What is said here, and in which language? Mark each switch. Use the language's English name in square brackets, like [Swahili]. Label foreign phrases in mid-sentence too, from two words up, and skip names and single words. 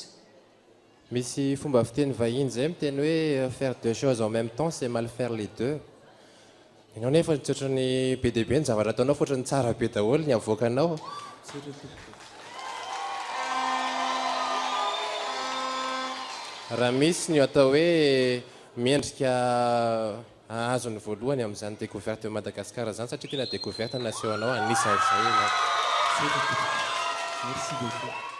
[Malagasy] Misy fomba fiteny vahiny zay miteny hoe [French] faire deux choses en même temps c'est mal faire les deux. [Malagasy] Ianao nefa nitsotra ny be dia be ny zavatra ataonao fa ohatrany tsara be daholo ny avoakanao. Raha misy ny atao hoe miendrika azony voalohany amin'izany découverte Madagasikara zany satria tena découverte naseho anao anisan'izay. [French] Merci beaucoup.